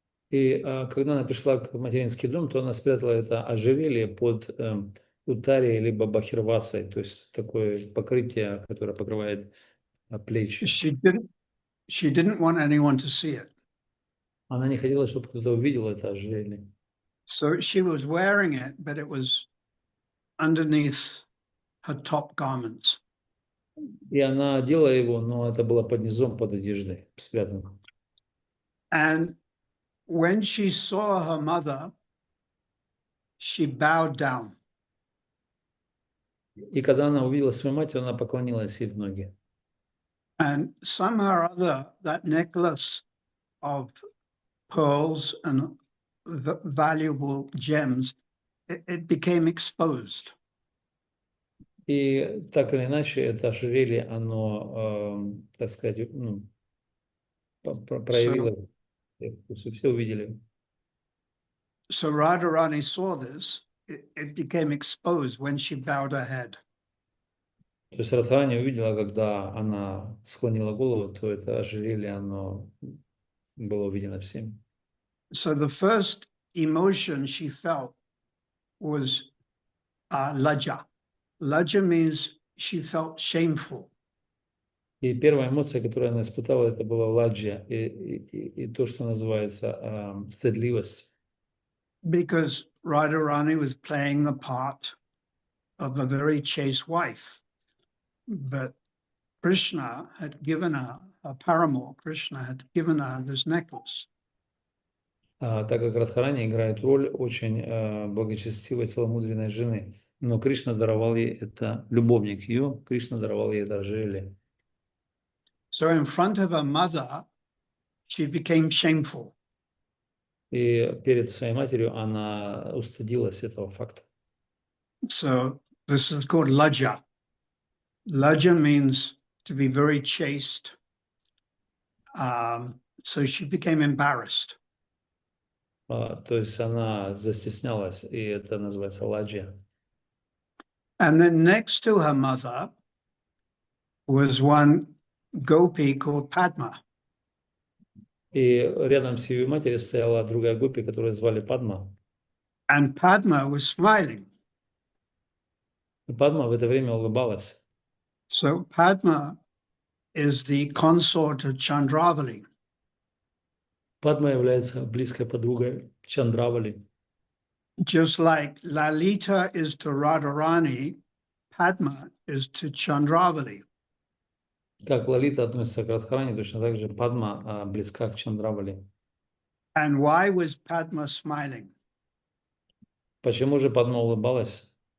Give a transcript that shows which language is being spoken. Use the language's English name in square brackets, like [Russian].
[Russian] И когда она пришла в материнский дом, то она спрятала это ожерелье под утарией либо бахирвасой, то есть такое покрытие, которое покрывает плечи. [English] She didn't want anyone to see it. [Russian] Она не хотела, чтобы кто-то увидел это ожерелье. [English] So she was wearing it, but it was underneath her top garments. [Russian] И она одела его, но это было под низом, под одеждой, спрятано. [English] And when she saw her mother, she bowed down. [Russian] И когда она увидела свою мать, она поклонилась ей в ноги. [English] And somehow or other, that necklace of pearls and valuable gems, it became exposed. [Russian] И так или иначе, это ожерелье, оно, так сказать, проявило, все увидели. [English] So Radharani saw this, it became exposed when she bowed her head. [Russian] То есть Радхарани увидела, когда она склонила голову, то это ожерелье, оно было увидено всем. [English] So the first emotion she felt was lajja. Lajja means she felt shameful. [Russian] И первая эмоция, которую она испытала, это была ладжья, и то, что называется стыдливость. [English] Because Radharani was playing the part of a very chaste wife. But Krishna had given her, a paramour, Krishna had given her this necklace. [Russian] Так как Радхарани играет роль очень благочестивой, целомудренной жены. Но Кришна даровал ей это, любовник ее, Кришна даровал ей это ожерелье. [English] So in front of her mother, she became shameful. [Russian] И перед своей матерью она устыдилась этого факта. [English] So this is called lajja. Lajja means to be very chaste. So she became embarrassed. [Russian] То есть она застеснялась, и это называется ладжья. [English] And then next to her mother was one gopi called Padma. [Russian] И рядом с ее матерью стояла другая гопи, которую звали Падма. [English] And Padma was smiling. [Russian] И Падма в это время улыбалась. [English] So Padma is the consort of Chandravali. [Russian] Падма является близкой подругой Чандравали. [English] Just like Lalita is to Radharani, Padma is to Chandravali. [Russian] Как Лалита относится к Радхарани, точно так же Падма близка к Чандравали. [English] And why was Padma smiling? [Russian] Почему же Падма улыбалась?